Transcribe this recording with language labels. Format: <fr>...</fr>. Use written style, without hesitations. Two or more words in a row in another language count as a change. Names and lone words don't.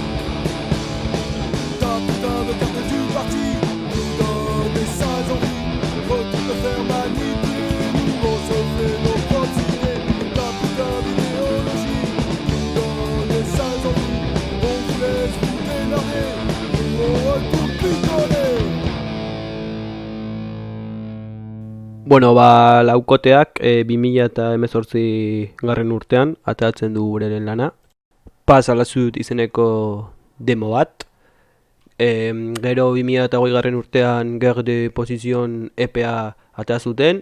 <fr>Ta putain de carte du parti nous donne des sales envies. Faut tout te faire manipuler, nous on se fait nos propres idées. Ta putain d'idéologie nous donne des sales envies. On vous laisse vous démerder, nous on retourne picoler.</fr> <eu>Bueno, laukoteak 2018 garren urtean ateratzen du beren lana. Pas a la Sud izeneko demo bat. Gero 2008 garren urtean Guerre de Position EPA atera zuten.</eu>